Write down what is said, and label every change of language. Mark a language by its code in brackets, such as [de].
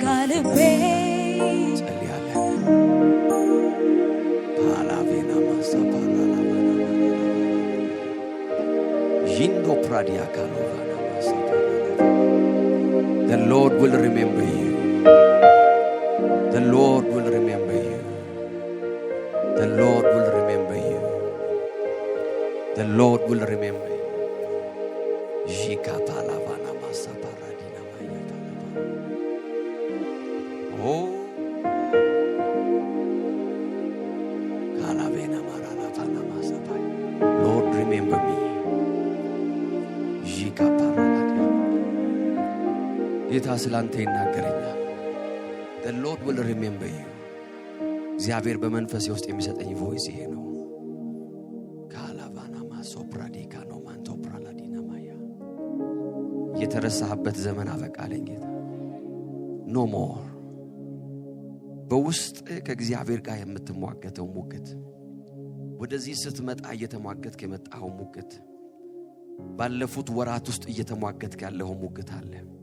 [am] ጋልቤ ጸልያለን። ፓላቬና ማሳ ፓላላባና ጂንዶ ፕራዲያ ካሎቫና ማሳ [en] The Lord will remember you. The Lord will remember you. The Lord will remember you. The Lord will remember you. Jika palavana masa paradina maya palava. Oh, kalavena marana fana masa pay. Lord, remember me. Jika paradina. [am] ጌታ ስላንተ ይናገረኛል። [en] The Lord will remember you. [am] እግዚአብሔር በመንፈስ ውስጥ የሚሰጠኝ ቮይስ ይሄ ነው። ካላቫና ማሶፕራዲካ ነው ማንቶ ፕራላዲና ማያ የተረሳህበት ዘመን አበቃለኝ ጌታ። ኖ ሞር በውስጥ ከእግዚአብሔር ጋር የምትሟገተው ሙግት ወደዚህ ስትመጣ እየተሟገትክ የመጣው ሙግት ባለፉት ወራት ውስጥ እየተሟገትክ ያለው ሙግት አለ።